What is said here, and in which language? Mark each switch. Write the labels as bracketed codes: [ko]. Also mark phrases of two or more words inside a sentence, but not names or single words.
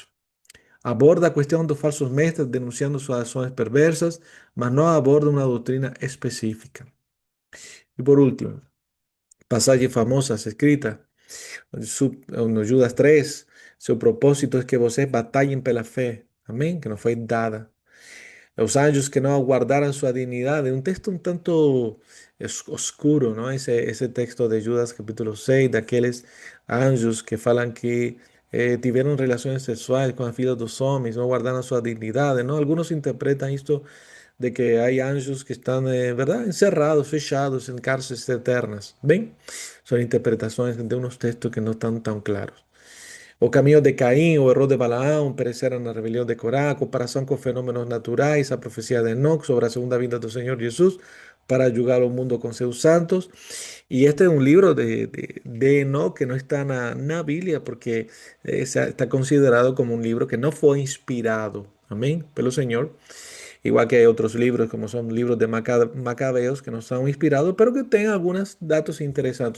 [pt] Aborda a questão dos falsos mestres denunciando suas ações perversas, mas não aborda uma doutrina específica. E por último, passagem famosa escrita no Judas 3, seu propósito é que vocês batalhem pela fé. [es] amén, que nos fue dada. Los anjos que no guardaran su dignidad. Es un texto un tanto oscuro, ¿no? Ese texto de Judas capítulo 6 de aquellos anjos que falan que tuvieron relaciones sexuales con las [pt] filhas dos homens, [es] no guardaron su dignidad, ¿no? Algunos interpretan esto de que hay anjos que están, ¿verdad? Encerrados, fechados en cárceles eternas. ¿Ven? Son interpretaciones de unos textos que no están tan claros. [pt] O caminho de Caim, o erro de Balaão, pereceram na rebelião de Corá, comparação com fenômenos naturais, a profecia de Enoch sobre a segunda vinda do Senhor Jesus para julgar o mundo com seus santos. [es] Y este es un libro de Enoch que no está en la Biblia porque está considerado como un libro que no fue inspirado, amén, pelo Señor. Igual que hay otros libros como son libros de Macabeos que no están inspirados, pero que tienen algunos datos interesantes.